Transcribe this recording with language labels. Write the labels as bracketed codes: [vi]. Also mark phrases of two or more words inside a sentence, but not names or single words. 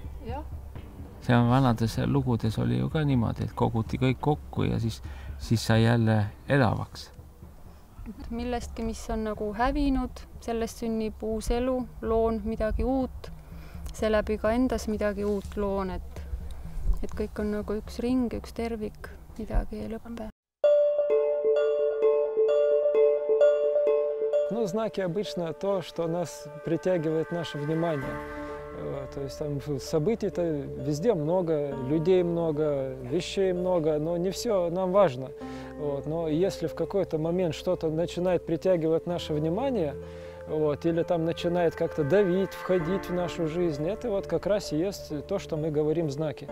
[et] See on vanades lugudes oli ju ka niimoodi, et koguti kõik kokku ja siis sai jälle elavaks. Millestki, mis on nagu hävinud, sellest sünnib uus elu, loon midagi uut, seeläbi ka endas midagi uut loon, et kõik on nagu üks ring, üks tervik, midagi ei lõppe. [ru] Ну, знаки обычно то, что нас притягивает наше внимание. То есть там событий-то везде много, людей много, вещей много, но не все нам важно. Но если в какой-то момент что-то начинает притягивать наше внимание, или там начинает как-то давить, входить в нашу жизнь, это вот как раз и есть то, что мы говорим знаки.